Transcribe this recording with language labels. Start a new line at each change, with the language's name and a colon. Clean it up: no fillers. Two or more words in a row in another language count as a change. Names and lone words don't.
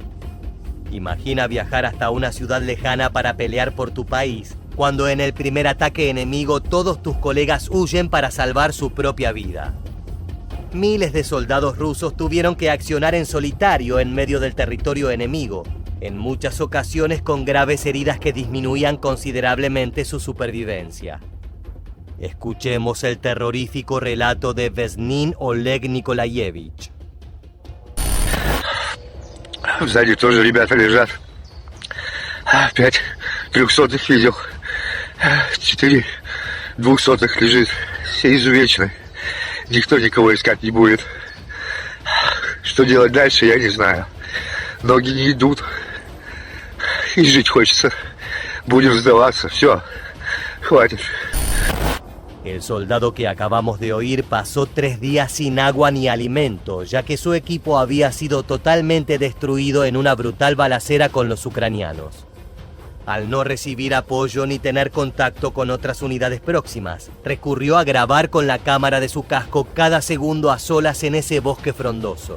Spanish: Imagina viajar hasta una ciudad lejana para pelear por tu país, cuando en el primer ataque enemigo todos tus colegas huyen para salvar su propia vida. Miles de soldados rusos tuvieron que accionar en solitario en medio del territorio enemigo, en muchas ocasiones con graves heridas que disminuían considerablemente su supervivencia. Escuchemos el terrorífico relato de Vesnin Oleg Nikolayevich.
Russian: Сзади тоже ребята лежат. 5 трехсотых видел. 4 двухсотых лежит. Все изувечены. Никто никого искать не будет. Что делать дальше, я не знаю. Ноги не идут. И жить хочется. Будем сдаваться. Все. Хватит.
Spanish: El soldado que acabamos de oír pasó 3 días sin agua ni alimento, ya que su equipo había sido totalmente destruido en una brutal balacera con los ucranianos. Al no recibir apoyo ni tener contacto con otras unidades próximas, recurrió a grabar con la cámara de su casco cada segundo a solas en ese bosque frondoso.